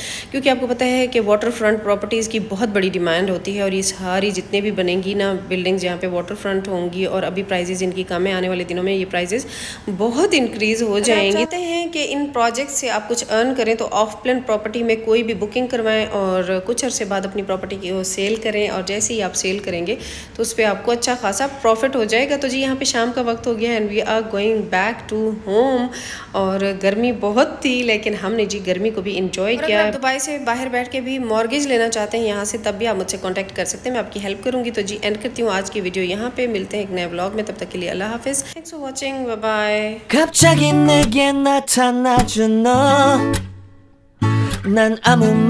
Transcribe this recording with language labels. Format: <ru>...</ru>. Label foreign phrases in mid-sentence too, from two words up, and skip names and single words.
<hi>क्योंकि आपको पता है कि</hi> <en>water front properties</en> <hi>की बहुत बड़ी डिमांड होती है और ये सारी जितने भी बनेंगी ना बिल्डिंग्स यहाँ पे</hi> <en>water front</en> <hi>होंगी, और अभी प्राइजेज़ इनकी कम है, आने वाले दिनों में ये प्राइजेज़ बहुत इंक्रीज़ हो जाएंगे। चाहते हैं कि इन प्रोजेक्ट से आप कुछ अर्न करें तो</hi> <en>off plan property</en> <hi>में कोई भी बुकिंग करवाएं और कुछ अरसे बाद अपनी प्रॉपर्टी की सेल करें, और जैसे ही आप सेल करेंगे तो उस पर आपको अच्छा खासा प्रॉफिट हो जाएगा। तो जी यहाँ पे शाम का वक्त हो गया</hi> <en>and we are going back to home.</en> <hi>और गर्मी बहुत थी लेकिन हमने जी गर्मी को भी इंजॉय किया। आप दुबई से बाहर बैठ के भी मॉर्गेज लेना चाहते हैं यहाँ से, तब भी आप मुझसे कांटेक्ट कर सकते हैं, मैं आपकी हेल्प करूँगी। तो जी एंड करती हूँ आज की वीडियो यहाँ पे। मिलते हैं एक नए व्लॉग में, तब तक के लिए अल्लाह हाफिज़।</hi> <en>thanks for watching, bye bye.</en> <ko>갑자기 내게 나타나준 너, 난 아무</ko>